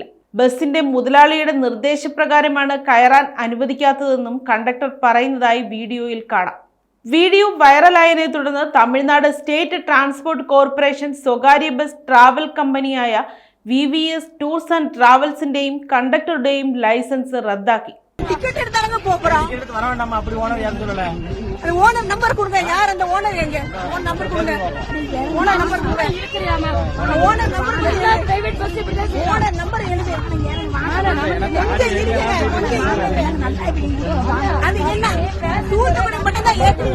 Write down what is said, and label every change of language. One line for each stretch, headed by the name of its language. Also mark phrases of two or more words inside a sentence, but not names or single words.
Malayalam: ബസിന്റെ മുതലാളിയുടെ നിർദ്ദേശപ്രകാരമാണ് കയറാൻ അനുവദിക്കാത്തതെന്നും കണ്ടക്ടർ പറയുന്നതായി വീഡിയോയിൽ കാണാം. വീഡിയോ വൈറലായതിനെ തുടർന്ന് തമിഴ്നാട് സ്റ്റേറ്റ് ട്രാൻസ്പോർട്ട് കോർപ്പറേഷൻ സ്വകാര്യ ബസ് ട്രാവൽ കമ്പനിയായ VVS ടൂർസ് ആൻഡ് ട്രാവൽസിന്റെയും കണ്ടക്ടറുടെയും ലൈസൻസ് റദ്ദാക്കി.
Tamil: டிக்கெட் எடுத்தாங்க போறோம். எடுத்து வர வேண்டாமா? அப்படி ஓனர் யாரும் சொல்லல. அது
English: owner number
Tamil: கொடுங்க. யார் அந்த ஓனர்? எங்க
English: owner number
Tamil: கொடுங்க.
English: owner number
Tamil: கொடுங்க.
English: owner number
Tamil: கொடுங்க.
English: private bus
Tamil: இப்படி தான்.
English: owner number
Tamil: எழுதி எடுங்க. அது என்ன தூத்துக்குடி மட்டும் தான் ஏத்துறீங்க.